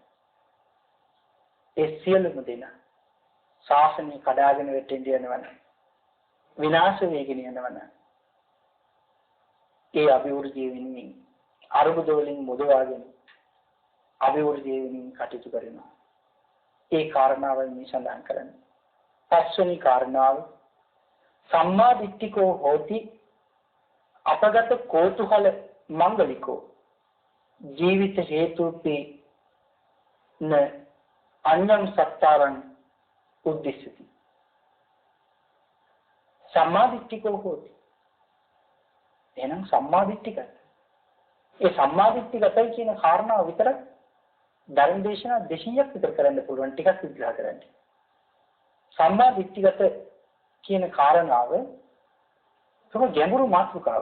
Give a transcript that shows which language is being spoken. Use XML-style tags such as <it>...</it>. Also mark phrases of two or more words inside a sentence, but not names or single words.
<si>ඒ සියලුම දෙනා ශාසනය කඩාගෙන වැටෙන්න යනවනම්, විනාශ වෙගෙන යනවනම්, ඒ අභිවෘද්ධිය වෙනුවෙන් අරුබුද වලින් මුදවාගෙන අභිවෘද්ධිය වෙනුවෙන් කටයුතු කරනවා. ඒ කාරණාවයි මේ සඳහන් කරන්නේ. පස්වෙනි කාරණාව</si> <pi>සම්මා දිට්ඨිකෝ හෝති අපගත කෝතුහල මංගලිකෝ ජීවිත හේතුපි න අඤ්ඤං සත්තාරං උද්දිශති. සම්මා දිට්ඨිකෝ හෝති.</pi> <si>එහෙනම් සම්මා දිට්ඨිකයි. ඒ සම්මා දිට්ඨිගතයි කියන කාරණාව විතරක් ධර්ම දේශනා 200ක් විතර කරන්න පුළුවන්. ටිකක් විග්‍රහ කරන්න. සම්මා දිට්ඨිගත කියන කාරණාව තම ගැඹුරු මාතෘකාවක්.</si>